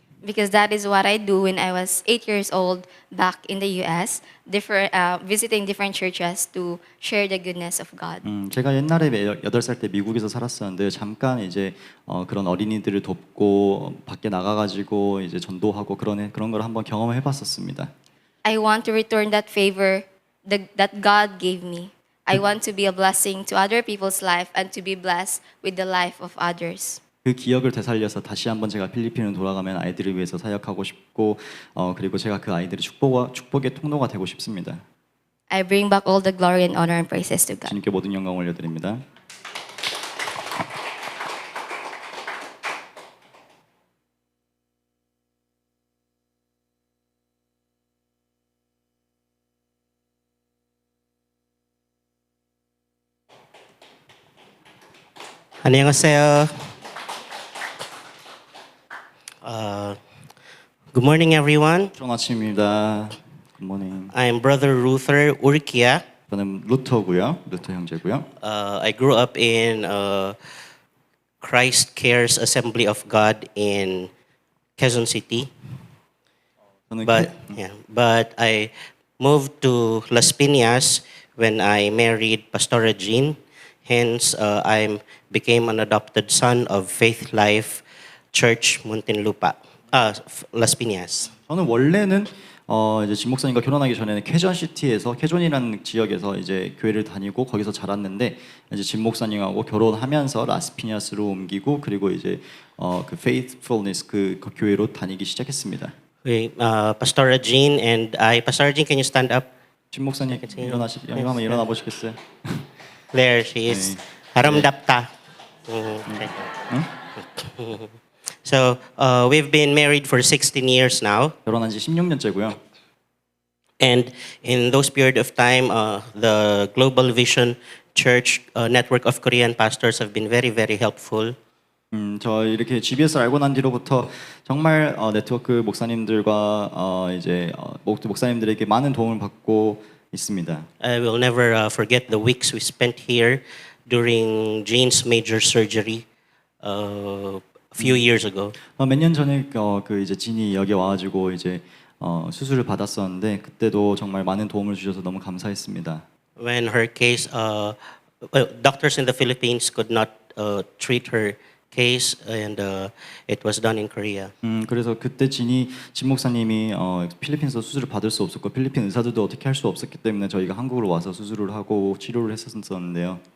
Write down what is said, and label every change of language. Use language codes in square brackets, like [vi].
[en] Because that is what I do when I was 8 years old back in the U.S., visiting different churches to share the goodness of God. [ko] 제가 옛날에 8살 때 미국에서 살았었는데 잠깐 이제 그런 어린이들을 돕고 밖에 나가가지고 이제 전도하고 그런 걸 한번 경험해 봤었습니다. [en] I want to return that favor that God gave me. I want to be a blessing to other people's life and to be blessed with the life of others. [ko] 그 기억을 되살려서 다시 한번 제가 필리핀으로 돌아가면 아이들을 위해서 사역하고 싶고 그리고 제가 그 아이들의 축복의 통로가 되고 싶습니다. [en] I bring back all the glory and honor and praises to God. [ko] 주님께 모든 영광 올려드립니다. 안녕하세요. [en] Good morning, everyone. [ko] 좋은 아침입니다. 굿모닝. [en] I'm Brother Ruther Urquia. [ko] 저는 루터고요. 루터 형제고요. [en] I grew up in Christ Cares Assembly of God in Quezon City, [ko] 저는 [en] but I moved to Las Piñas when I married Pastora Jean. Hence, I became an adopted son of Faith Life Church Muntinlupa, Las Piñas. [ko] 저는 원래는 이제 진 목사님과 결혼하기 전에는 쾌전이라는 지역에서 이제 교회를 다니고 거기서 자랐는데 이제 진 목사님하고 결혼하면서 라스피냐스로 옮기고 그리고 이제 그 Faithfulness 그 교회로 다니기 시작했습니다. [en] Pastora Jean and Pastora Jean, can you stand up? [ko] 진 목사님 한번 일어나 보시겠어요? [en] There she is. Haramdapta. Okay. So we've been married for 16 years now. [ko] 결혼한 지 16년째고요. [en] And in those period of time, the Global Vision Church network of Korean pastors have been very, very helpful. [ko] 저 이렇게 GBS 알고 난 뒤로부터 정말 네트워크 목사님들과 이제 목사님들에게 많은 도움을 받고 있습니다. [en] I will never forget the weeks we spent here during Jane's major surgery a few years ago. [ko] 몇 년 전에 그 이제 진이 여기 와가지고 이제 수술을 받았었는데 그때도 정말 많은 도움을 주셔서 너무 감사했습니다. [en] When her case, doctors in the Philippines could not treat her case, and it was done in Korea. [ko] 그래서 그때 진 목사님이 필리핀에서 수술을 받을 수 없었고 필리핀 의사들도 어떻게 할 수 없었기 때문에 저희가 한국으로 와서 수술을 하고 치료를 했었는데요.